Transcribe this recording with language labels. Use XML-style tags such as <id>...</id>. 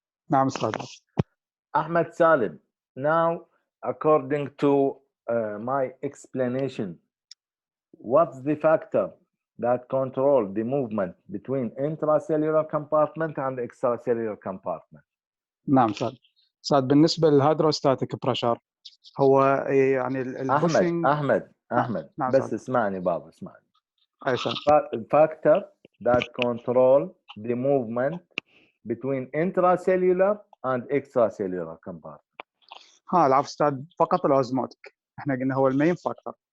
<ar>نعم أستاذ.</ar> <en>Ahmed Salim, now according to my explanation, what's the factor that control the movement between intracellular compartment and extracellular compartment?</en> <ar>نعم أستاذ بالنسبة للهيدروستاتيك بريشر هو يعني البوشنج. أحمد نعم بس أستاذ. اسمعني بابا اسمعني. أي أستاذ.</ar> <en>factor that control the movement between intracellular and extracellular compartment.</en> <ar>العفو أستاذ، فقط الأوزموتيك احنا قلنا هو</ar> <en>المين فاكتور.</en>